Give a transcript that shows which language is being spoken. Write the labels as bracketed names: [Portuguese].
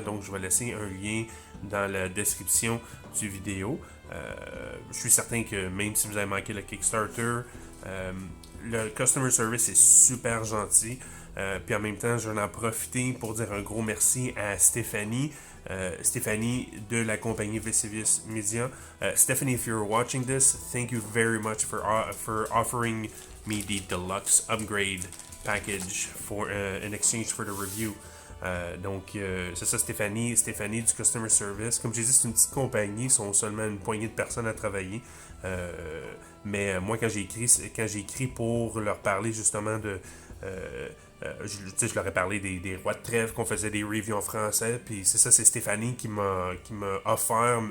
[French] Donc je vais laisser un lien dans la description du vidéo. Je suis certain que même si vous avez manqué le Kickstarter, le customer service est super gentil. Puis en même temps, je vais en profiter pour dire un gros merci à Stéphanie. Stéphanie de la compagnie Vesuvius Media. [English] Stephanie, if you're watching this, thank you very much for offering me the deluxe upgrade package in exchange for the review. [French] Donc, c'est ça, Stéphanie du Customer Service. Comme j'ai dit, c'est une petite compagnie, ils sont seulement une poignée de personnes à travailler. Mais moi, quand j'ai écrit pour leur parler justement de. Je leur ai parlé des rois de trêve, qu'on faisait des reviews en français, puis c'est ça, c'est Stéphanie qui m'a offert.